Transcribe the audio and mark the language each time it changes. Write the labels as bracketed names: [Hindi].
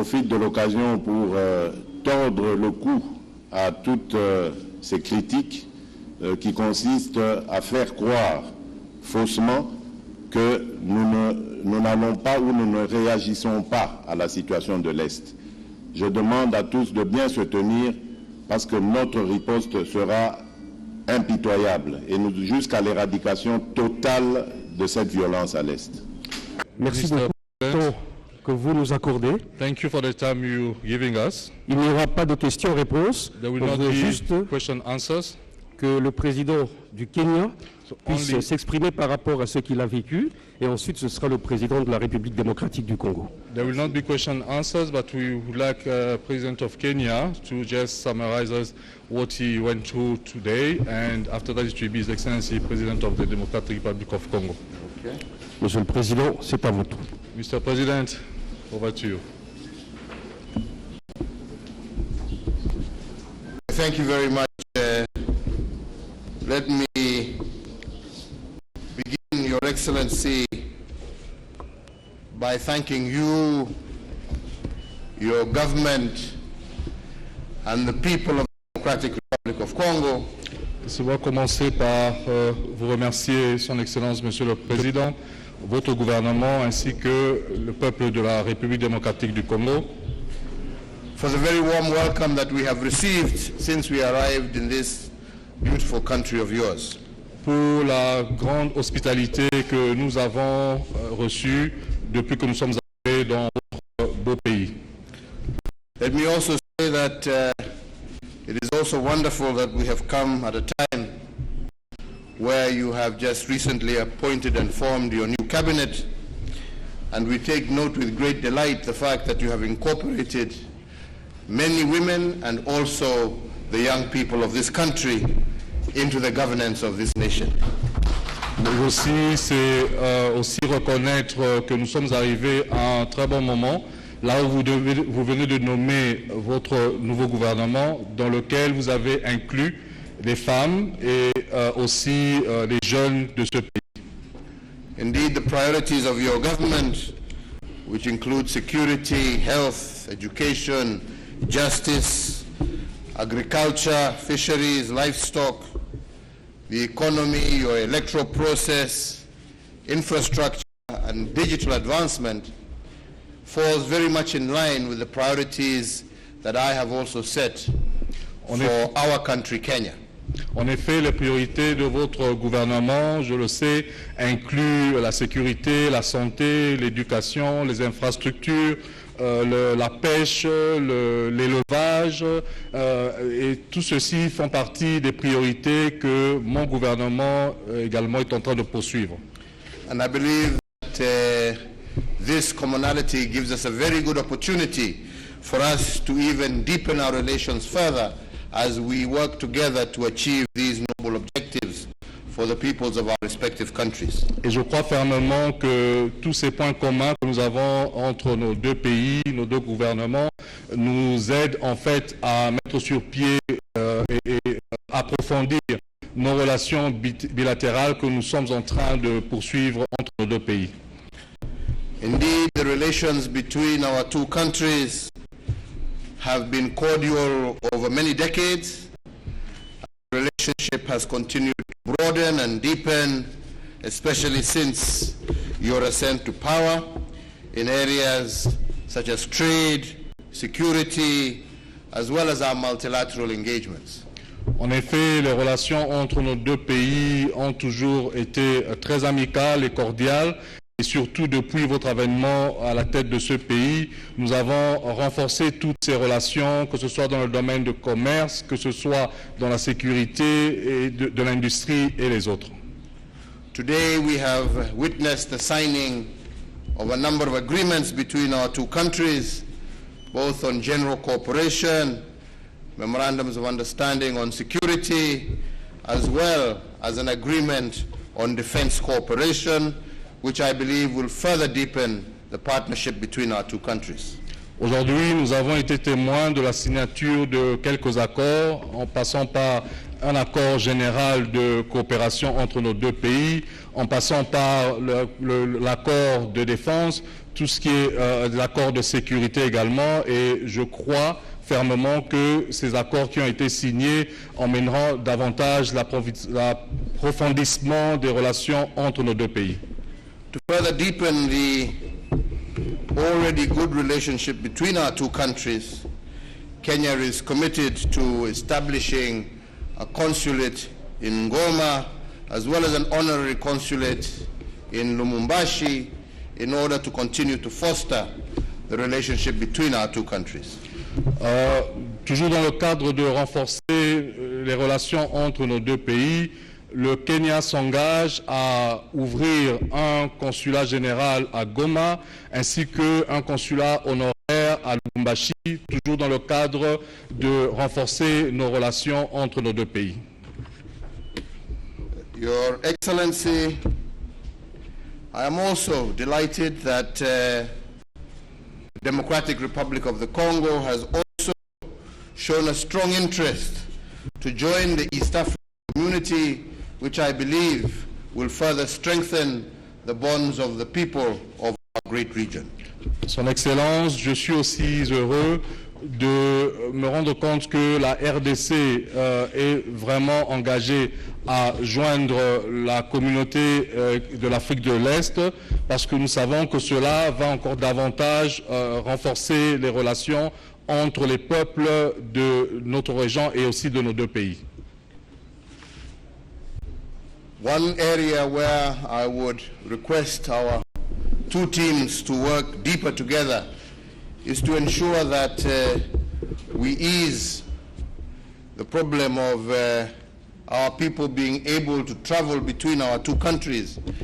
[French] profite de l'occasion pour tordre le cou à toutes ces critiques qui consistent à faire croire faussement que nous n'allons pas ou nous ne réagissons pas à la situation de l'Est. Je demande à tous de bien se tenir parce que notre riposte sera impitoyable et jusqu'à l'éradication totale de cette violence à l'Est. Merci beaucoup pour le temps que vous nous accordez. [English] Thank you for the time you're giving us. [French] Il n'y aura pas de questions-réponses. [English] There will [French] On [English] not [French] veut [English] be [French] juste [English] question answers. [French] que le président du Kenya puisse [English] only- [French] s'exprimer par rapport à ce qu'il a vécu, et ensuite ce sera le président de la République démocratique du Congo. [English] There will not be question answers, but we would like President of Kenya to just summarize us what he went through today, and after that it will be His Excellency President of the Democratic Republic of Congo. Okay. [French] Monsieur le Président, c'est à vous. [English] Mr. President, over to you. Thank you very much. Let me begin, Your Excellency, by thanking you, your government, and the people of the Democratic Republic of Congo [French] Laissez-moi commencer par vous remercier, Son Excellence, Monsieur le Président, votre gouvernement ainsi que le peuple de la République démocratique du Congo [English] for the very warm welcome that we have received since we arrived in this beautiful country of yours. [French] pour la grande hospitalité que nous avons reçue depuis que nous sommes arrivés dans votre beau pays. [English] Let me also say that it is also wonderful that we have come at a time where you have just recently appointed and formed your new cabinet, and we take note with great delight the fact that you have incorporated many women and also the young people of this country into the governance of this nation. [French] Mais aussi, c'est aussi reconnaître que nous sommes arrivés à un très bon moment, là où vous venez de nommer votre nouveau gouvernement, dans lequel vous avez inclus les femmes et aussi les jeunes de ce pays. [English] Indeed, the priorities of your government, which include security, health, education, justice, agriculture, fisheries, livestock, the economy, your electoral process, infrastructure, and digital advancement, falls very much in line with the priorities that I have also set for our country, Kenya. [French] En effet, les priorités de votre gouvernement, je le sais, incluent la sécurité, la santé, l'éducation, les infrastructures, la pêche, l'élevage, et tout ceci font partie des priorités que mon gouvernement également est en train de poursuivre. [English] And I believe that this commonality gives us a very good opportunity for us to even deepen our relations further as we work together to achieve these noble objectives for the peoples of our respective countries. [French] Et je crois fermement que tous ces points communs que nous avons entre nos deux pays, nos deux gouvernements, nous aident en fait à mettre sur pied et approfondir nos relations bilatérales que nous sommes en train de poursuivre entre nos deux pays. [English] Indeed, the relations between our two countries have been cordial over many decades. The relationship has continued to broaden and deepen, especially since your ascent to power in areas such as trade, security, as well as our multilateral engagements. [French] En effet, les relations entre nos deux pays ont toujours été très amicales et cordiales. Et surtout, depuis votre avènement à la tête de ce pays, nous avons renforcé toutes ces relations, que ce soit dans le domaine du commerce, que ce soit dans la sécurité et de l'industrie et les autres. [English] Today we have witnessed the signing of a number of agreements between our two countries, both on general cooperation, memorandums of understanding on security, as well as an agreement on defense cooperation, which I believe will further deepen the partnership between our two countries. [French] Aujourd'hui, nous avons été témoins de la signature de quelques accords, en passant par un accord général de coopération entre nos deux pays, en passant par l'accord de défense, tout ce qui est des accords de sécurité également, et je crois fermement que ces accords qui ont été signés emmèneront davantage l'approfondissement des relations entre nos deux pays. [English] To further deepen the already good relationship between our two countries, Kenya is committed to establishing a consulate in Ngoma as well as an honorary consulate in Lumumbashi in order to continue to foster the relationship between our two countries. [French] Toujours dans le cadre de renforcer les relations entre nos deux pays, le Kenya s'engage à ouvrir un consulat général à Goma ainsi qu'un consulat honoraire à Lubumbashi, toujours dans le cadre de renforcer nos relations entre nos deux pays. [English] Your Excellency, I am also delighted that the Democratic Republic of the Congo has also shown a strong interest to join the East African community, which I believe will further strengthen the bonds of the people of our great region. [French] Son Excellence, je suis aussi heureux de me rendre compte que la RDC est vraiment engagée à joindre la communauté de l'Afrique de l'Est, parce que nous savons que cela va encore davantage renforcer les relations entre les peuples de notre région et aussi de nos deux pays. [English] One area where I would request our two teams to work deeper together is to ensure that we ease the problem of our people being able to travel between our two countries.